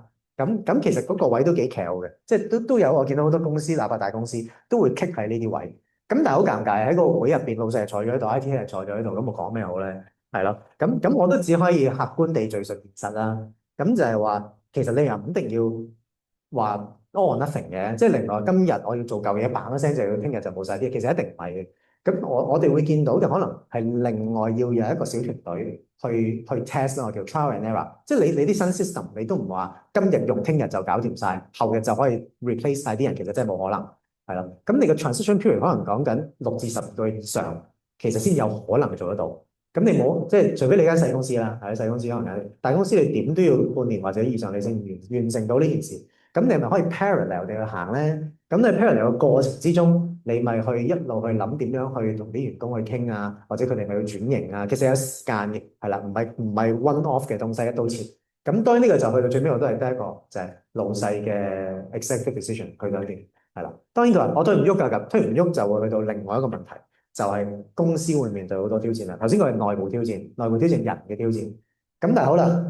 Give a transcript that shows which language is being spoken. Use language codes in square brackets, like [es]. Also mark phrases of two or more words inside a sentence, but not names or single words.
[yue] 咁其實嗰個位都幾 care 嘅，即係都有我見到好多公司，哪怕大公司都會 kick 喺呢啲位。咁但係好尷尬喺個會入邊，老細係坐咗喺度，IT 係坐咗喺度，咁我講咩好咧？係咯。咁我都只可以客觀地敍述現實啦。咁就係話，其實你又唔一定要話 [en] all or nothing [yue] 嘅，即係另外今日我要做舊嘢，bang一聲就要聽日就冇晒啲，其實一定唔係嘅。咁我哋會見到嘅可能係另外要有一個小團隊去 test 我叫 [en] trial and error， [yue] 即係你啲新 system 你都唔話今日用，聽日就搞掂晒，後日就可以 replace 晒啲人，其實真係冇可能，係啦。咁你個 [en] transition period [yue] 可能講緊6至12個月以上，其實先有可能做得到。咁你冇即係除非你間細公司啦，係細公司可能有，大公司你點都要半年或者以上你先完成到呢件事。咁你係咪可以 parallel 地去行咧？咁你 parallel 嘅過程之中，你咪去一路去諗點樣去同啲員工去傾啊，或者佢哋咪去轉型啊。其實有時間嘅，係啦，唔係 [en] one off [yue] 嘅東西一刀切。咁當然呢個就去到最尾，我都係得一個就係老細嘅 [en] executive decision [yue] 去到呢邊，係啦。當然佢話我推唔喐㗎，咁推唔喐就會去到另外一個問題，就係公司會面對好多挑戰啦。頭先佢係內部挑戰，內部挑戰人嘅挑戰。咁但係好啦。